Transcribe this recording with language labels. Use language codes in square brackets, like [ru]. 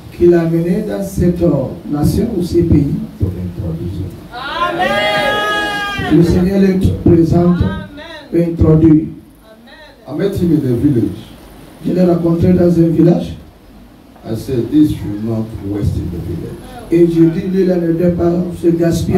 [fr] qu'il a mené dans cette nation ou ces pays. [en] to introduce him. [fr] Le Seigneur le présente et introduit. [en] I met him in a village. [fr] Je l'ai rencontré dans un village [en] I said, this should not waste in the village. [fr] et je dis lui là ne doit pas se gaspiller